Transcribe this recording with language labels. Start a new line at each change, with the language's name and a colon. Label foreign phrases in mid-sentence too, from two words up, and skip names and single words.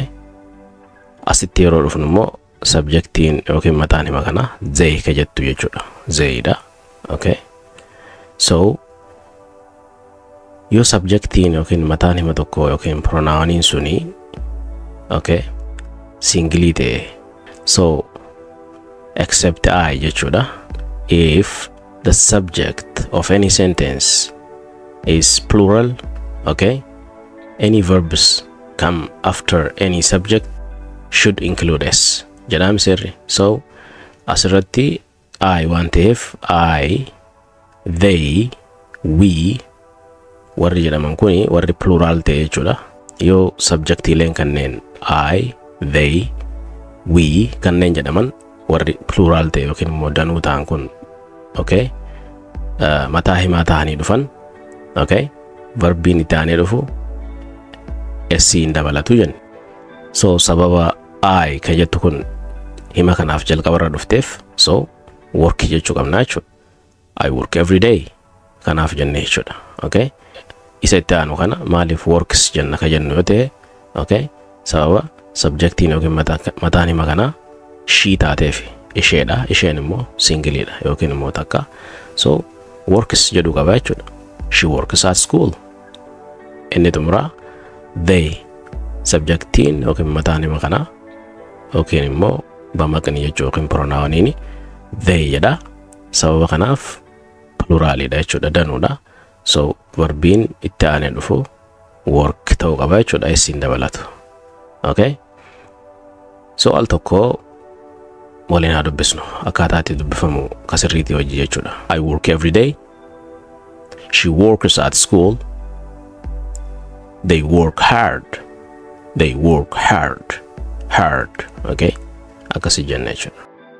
Oromo: Asitti yeroo dhufnu immoo subjectiin yookiin mataan hima kana they ka jettu jechuudha. They dha. Okay? So yoo subjectiin yookiin mataan hima tokko yookiin pronouniin suni okay singilii ta'e
English: so except I
Oromo: jechuudha.
English: If the subject of any sentence is plural, okay, any verbs come after any subject should include S.
Oromo: Jedham sirri. So asirratti I waan ta'eef
English: I, they, we
Oromo: warri jedhaman kuni warri plural ta'e jechuudha. Yoo subjectiileen kanneen
English: I, they, we
Oromo: kanneen jedhaman warri plural ta'e yookiin immoo danuu ta'an kun okay mataa himaa ta'anii dhufan okay verbiin itti aanee dhufu S'in dabalatu jenna. So sababa I ka jettu kun hima kanaaf jalqabarra dhufteef
English: so work
Oromo: jechuu qabna jechuudha.
English: I work every day
Oromo: kanaaf jenne jechuudha. Okay? Isa itti aanu kana maaliif works jenna ka jennu yoo ta'e okay sababa subjectiin yookiin mataan hima kana she taateef isheedha. Isheen immoo singiliidha yookiin immoo takka. So works jedhu qaba jechuudha.
English: She works at school.
Oromo: Inni xumuraa they subjectiin yookiin mataan hima kanaa yookiin immoo bamaqni jechuu yookiin pronounini they jedha. Sababa kanaaf pluraalidha jechuudha, danuudha. So verbiin itti aanee dhufu work ta'uu qaba jechuudha, isiin dabalatu. Okay? So al tokko waliin haa dubbisnu akkaataa itti dubbifamu kasirriitii hojii jechuudha.
English: I work every day. She works at school. They work hard. They work hard. Hard.
Oromo: Okay? Akkasii jenna jechuudha.